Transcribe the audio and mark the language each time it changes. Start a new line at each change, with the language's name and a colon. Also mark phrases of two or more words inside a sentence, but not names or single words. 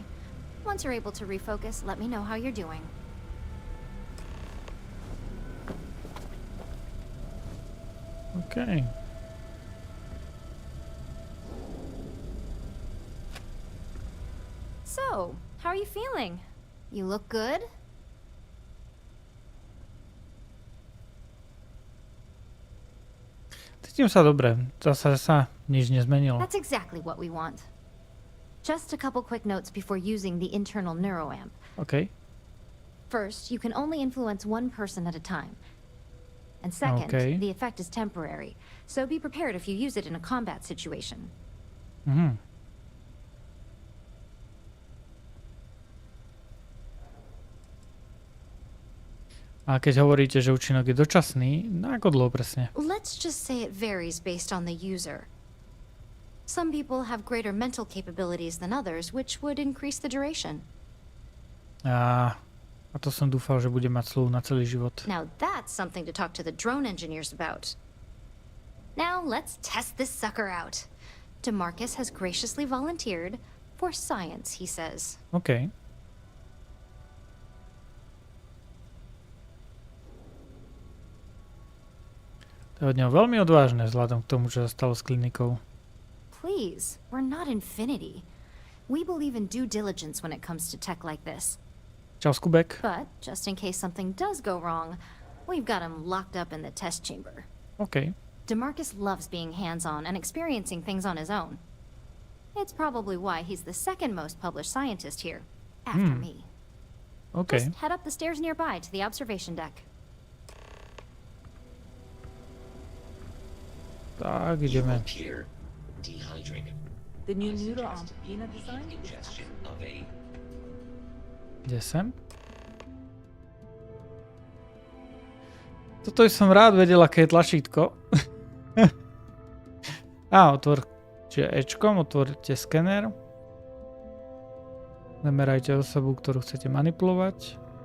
English: Once you're able to refocus, let me know how you're doing. Okay. So, how are you feeling? You look good?
Slovak: Cítim sa dobre. Zase sa nič nezmenilo.
English: That's exactly what we want. Just a couple quick notes before using the internal neuroamp. Okay. First, you can only influence one person at a time. And second, the effect is temporary, so be prepared if you use it in a combat situation. Mhm.
Slovak: A keď hovoríte, že účinok je dočasný, na ako dlho presne?
English: Let's just say it varies based on the user. Some people have greater mental capabilities than others, which would increase the duration.
Slovak: A to som dúfal, že bude mať sluch na celý život.
English: Now that's something to talk to the drone engineers about. Now let's test this sucker out. DeMarcus has graciously volunteered for science, he says. OK.
Slovak: To je od neho veľmi odvážne vzhľadom k tomu, čo sa stalo s klinikou.
English: Please, we're not Infinity. We believe in due diligence when it comes to tech like this.
Slovak: Čau, Skubek.
English: But, just in case something does go wrong, we've got him locked up in the test chamber. OK. DeMarcus loves being hands-on and experiencing things on his own. It's probably why he's the second most published scientist here, after me. OK. Just head up the stairs nearby to the observation deck.
Slovak: Tak, ideme.
English: The new noodle on peanut design?
Slovak: Kde sem? Toto som rád vedel, aké je tlačítko. Čiže Ečkom, otvorte skener. Zamerajte osobu, ktorú chcete manipulovať.